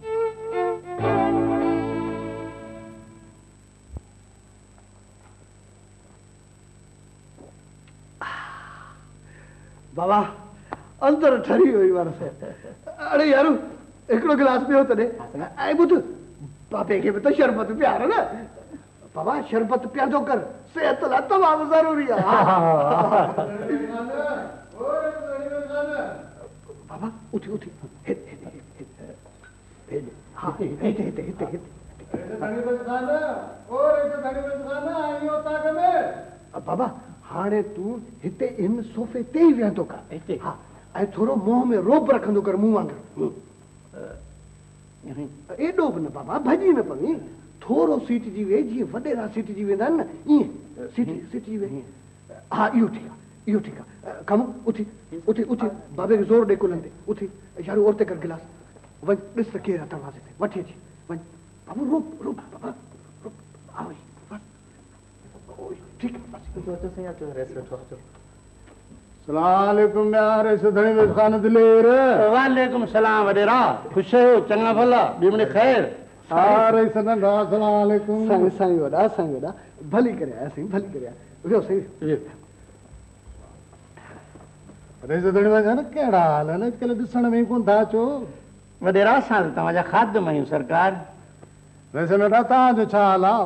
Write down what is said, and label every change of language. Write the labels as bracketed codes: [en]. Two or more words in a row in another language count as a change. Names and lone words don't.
[sd] बाबा अंदर ठरी हुई वरसे। अरे यार हिकिड़ो गिलास पियो त ॾे। ऐं ॿुध, बाबे खे बि त शरबत पियार न। बाबा शरबत पियादो कर, सेहत लाइ तमामु ज़रूरी आहे। बाबा उथी उथी बाबा हाणे तूं हिते इन सोफ़े ते ई वेहंदो कर। हा ऐं थोरो मुंहं में रोब रखंदो कर, मूं वांगुरु। एॾो बि न बाबा, भॼी न पवी। थोरो सीट जी वे, जीअं वॾेरा सीट जी वेंदा आहिनि न, ईअं सीट जी वे। हा इहो ठीकु आहे, इहो ठीकु आहे। कमु उथी उथी उथी बाबे खे ज़ोर ॾे कुलनि ते। उथी यार और ते कर गिलास। वञ ॾिस त केरु आहे दरवाज़े ते, वठी अची वञ। बाबू रोब रोब बाबा रोब। [hi] आओ ठीक [sd] सलामकुम यार धणी में खान दिलेर। वालेकुम सलाम वडेरा, खुश हो चंगा भला बीमणी खैर। सारे सनंदा सलामकुम। साईं साईं वॾा, साईं वॾा, भली करे आया साईं, भली करे आया। वियो साईं। अरे धणी में जान कहिड़ा हाल आहिनि अॼुकल्ह, ॾिसण में कोन था अचो। वडेरा असां तव्हांजा खादम आहियूं सरकार। वैसे नंढा तव्हांजो छा हाल आहे?